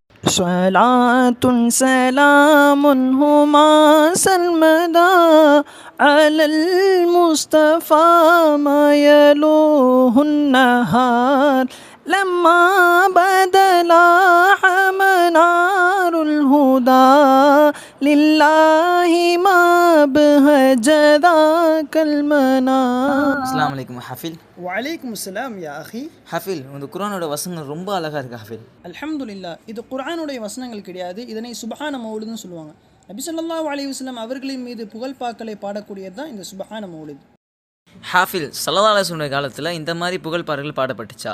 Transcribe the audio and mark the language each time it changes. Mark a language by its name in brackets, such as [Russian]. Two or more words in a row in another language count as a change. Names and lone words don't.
[Arabic] صلاة سلام هما سرمدا على المصطفى ما يلوه النهار لما بدلا منار الهدى لله ما بهج ذاك المنار. السلام عليكم حافظ. وعليكم السلام يا أخي. [Tamil] ஹஃபில், இந்த குர்ஆனோட வசனங்கள் ரொம்ப அழகாக இருக்குது ஹஃபில். அல்ஹம்துலில்லாஹ். இது குர்ஆனுடைய வசனங்கள் கிடையாது, இதனை சுப்ஹான மௌலிதுன்னு சொல்லுவாங்க. நபி [Arabic] صلى الله عليه وسلم [Tamil] அவர்களின் மீது புகழ்பாக்களை பாடக்கூடியது தான் இந்த சுப்ஹான மௌலித். ஹாஃபில், [Arabic] صلى الله عليه وسلم [Tamil] காலத்தில் இந்த மாதிரி புகழ்பாடல்கள் பாடப்பட்டுச்சா?